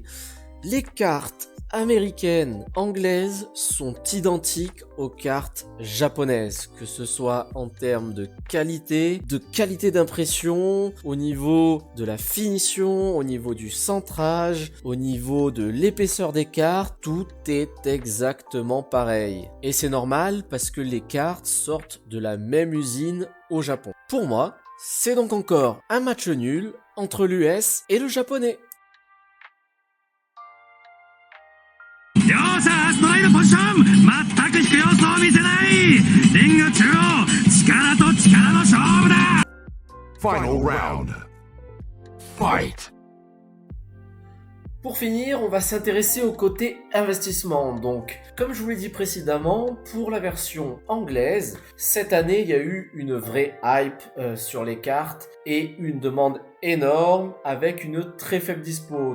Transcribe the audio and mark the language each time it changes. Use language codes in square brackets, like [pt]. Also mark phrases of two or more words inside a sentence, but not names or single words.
[fr] Les cartes américaines, anglaises sont identiques aux cartes japonaises, que ce soit en termes de qualité d'impression, au niveau de la finition, au niveau du centrage, au niveau de l'épaisseur des cartes, tout est exactement pareil. Et c'est normal parce que les cartes sortent de la même usine au Japon. Pour moi, c'est donc encore un match nul entre l'US et le japonais. [ja] 両者ストライドポジション全く引く様子を見せないリング中央力と力の勝負だ [en] Final round. Fight! [fr] Pour finir, on va s'intéresser au côté investissement. Donc, comme je vous l'ai dit précédemment, pour la version anglaise, cette année, il y a eu une vraie hype sur les cartes et une demande énorme avec une très faible dispo.